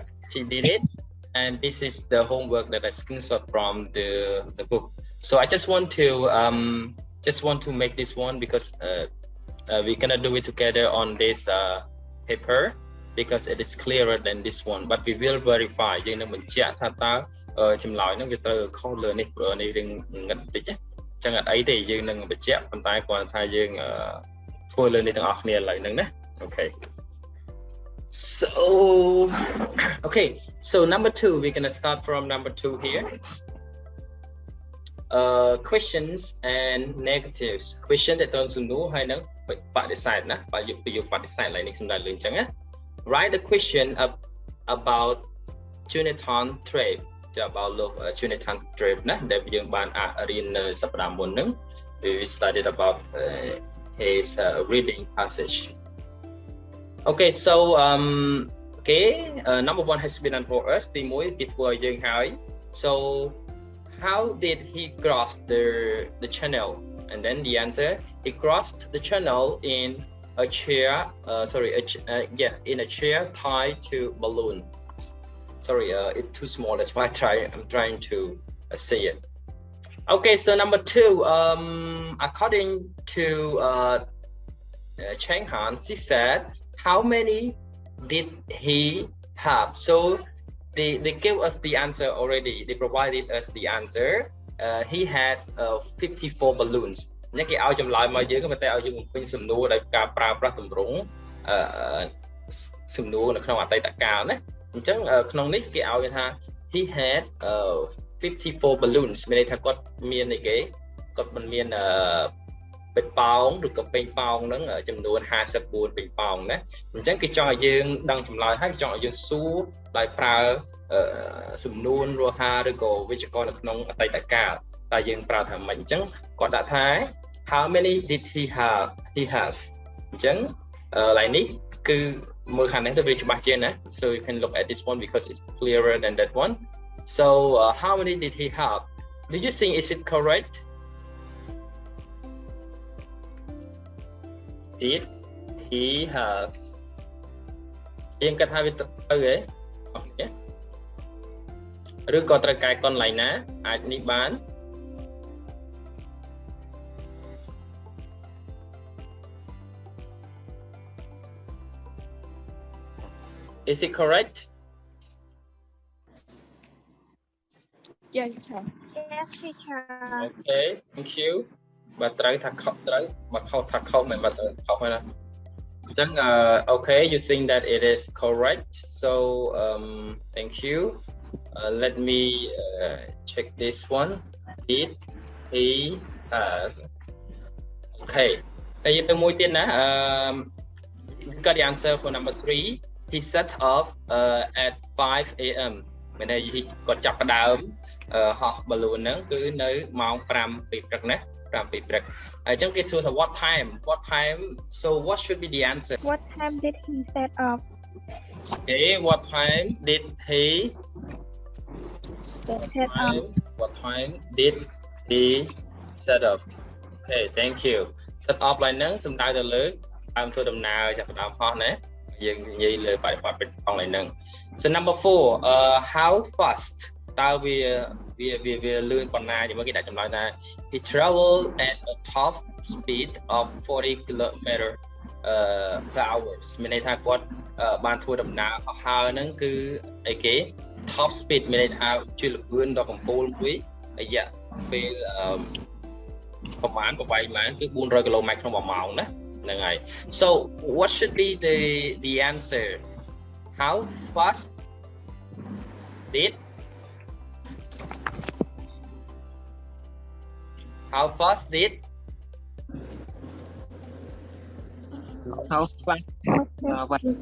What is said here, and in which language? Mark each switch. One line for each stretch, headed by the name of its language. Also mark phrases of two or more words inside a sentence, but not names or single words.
English: She did it, and this is the homework that I screenshot from the book. So I just want to make this one because we're gonna do it together on this paper because it is clearer than this one. But we will verify.
Khmer: យើងនឹងបញ្ជាក់ថាតើចម្លើយហ្នឹងវាត្រូវខុសលើនេះព្រោះនេះរឿងងឹតបន្តិចអញ្ចឹងអត់អីទេយើងនឹងបញ្ជាក់ប៉ុន្តែគ្រាន់តែថាយើងធ្វើលើនេះទាំងអស់គ្នាឥឡូវហ្នឹងណា Okay.
English: So okay, so number 2, we're gonna start from number 2 here. Questions and negatives.
Khmer: Question ដែលត្រូវសំណួរហើយនឹងបដិសេធណាបើយកប្រយោគបដិសេធឡើយនេះសំដៅលើអញ្ចឹងណា
English: Write the question about Jonathan trip. About Jonathan trip
Khmer: ណាដែលយើងបានរៀននៅសប្តាហ៍មុនហ្នឹង
English: we studied about his reading passage. Okay, so number 1 has been done for us.
Khmer: ទី1គេធ្វើឲ្យយើងហើយ
English: So how did he cross the channel? And then the answer, he crossed the channel in a chair in a chair tied to balloon. Sorry, it's too small, that's why I'm trying to say it. Okay, so number 2, according to Cheng Han, she said, how many did he have? So they gave us the answer already. They provided us the answer. He had 54 balloons.
Khmer: នេះគេឲ្យចម្លើយមកយើងប៉ុន្តែឲ្យយើងបំពេញសំណួរដោយការប្រើប្រាស់ទម្រង់សំណួរនៅក្នុងអតីតកាលណាអញ្ចឹងក្នុងនេះគេឲ្យថា
English: he had 54 balloons
Khmer: មានន័យថាគាត់មានអីគេគាត់មិនមានពេ ញប៉ោងឬក៏ពេញប៉ោងហ្នឹងចំនួន54ពេញប៉ោងណាអញ្ចឹងគេចង់ឲ្យយើងដឹងចម្លើយហើយចង់ឲ្យយើងសួរដោយ ប្រើសំនួនរហាឬក៏វិជ្ជករនៅក្នុងអតីតកាលតែយើងប្រើថាម៉េចអញ្ចឹងគាត់ដាក់ថា
English: how many did he have
Khmer: អញ្ចឹងlike នេះគឺមើលខាងនេះទៅវាច្បាស់ជាងណា
English: so you can look at this one because it's clearer than that one so how many did he have do you think is it correct did he have
Khmer: យើងគិតថាវាទៅទេអស់នេះឬក៏ត្រូវកែកន្លែងណាអាចនេះបាន
English: Is it correct? Yes, teacher. Yes, teacher. Okay, thank you.
Khmer: បាទត្រូវថាខុសត្រូវបើខុសថាខុសមិនបាទត្រូវខុសហើយណាអញ្ចឹង
English: okay you think that it is correct so thank you let me check this one did he have okay
Khmer: ហើយយើងទៅមួយទៀតណា
English: got the answer for number 3 he set off at 5 am
Khmer: មានន័យគាត់ចាប់ផ្ដើមហោះ balloon ហ្នឹងគឺនៅម៉ោង 5 ពីព្រឹកណា5 ពីព្រឹកហើយអញ្ចឹងគេសួរថា
English: what time so what should be the answer What time did he set off? okay what time did he Set off. what time did he set off okay thank you set off
Khmer: ឡើងហ្នឹងសំដៅទៅលើដើមធ្វើដំណើរចាប់ផ្ដើមហោះណាយើងនិ យាយលើបរិបទពេលផងឡើងហ្នឹង
English: so number 4 how fast
Khmer: តើវាលឿនប៉ុណ្ណាជាមួយគេដាក់ចម្លើយ
English: ថា he traveled at a top speed of 40 km per hour
Khmer: មានន័យថាគាត់បាន ធ្វើដំណើរហោះហើរហ្នឹងគឺអីគេ
English: top speed
Khmer: មានន័យថាជាលឿនដល់កំពូលមួយរយៈពេលប្រហែលគឺ400 km ក្នុង1ម៉ោងណាហ្នឹងហើយ
English: so what should be the answer how fast did
Khmer: how fast did
English: what